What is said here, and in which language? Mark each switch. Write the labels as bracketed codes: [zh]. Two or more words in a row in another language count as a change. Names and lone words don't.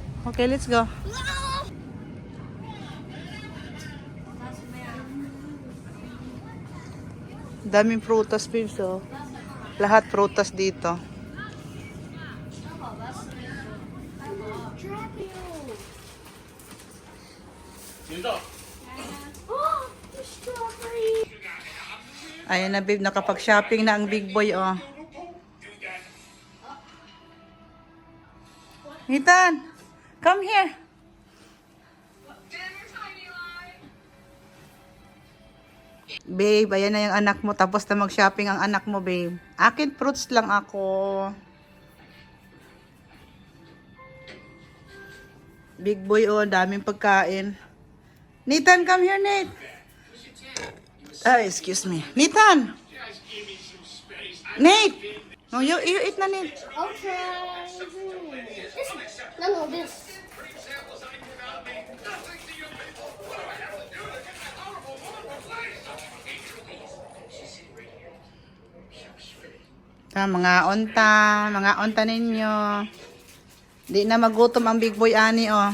[en] Okay, let's go. [tl] Daming prutas, babes, oh. Lahat prutas dito. Ayan na, babe, nakapag-shopping na ang [en] big boy, [tl] oh. [en] Ethan, come here. [tl] Babe, ayan na yung anak mo. Tapos na mag-shopping ang anak mo, babe. Akin, fruits lang ako. [en] Big boy, [tl] oh. Daming pagkain. Nathan, [en] come here, Nate. Excuse me. Nathan! Nate! No, you eat na, Nate. Okay. No, this. [ceb] Mga onta ninyo. Di na magutom ang [en] big boy [ceb] ani, oh.